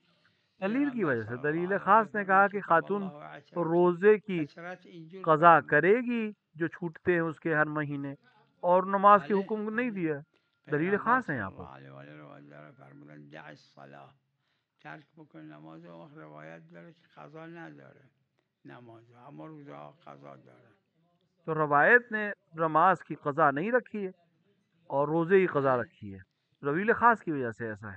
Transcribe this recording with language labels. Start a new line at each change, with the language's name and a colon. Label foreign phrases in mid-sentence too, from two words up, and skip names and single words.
Urdu: دلیل کی وجہ سے دلیل خاص نے کہا کہ خاتون روزے کی قضا کرے گی جو چھوٹتے ہیں اس کے ہر مہینے، اور نماز کی حکم نہیں دیا. دلیل خاص ہے یہاں پر.
Persian: ترک بکن نماز و روایت داره که قضا نداره، نماز اما روزا قضا داره.
Urdu: تو روایت نے نماز کی قضا نہیں رکھی ہے اور روزے کی قضا رکھی ہے. دلیل خاص کی وجہ سے ایسا ہے.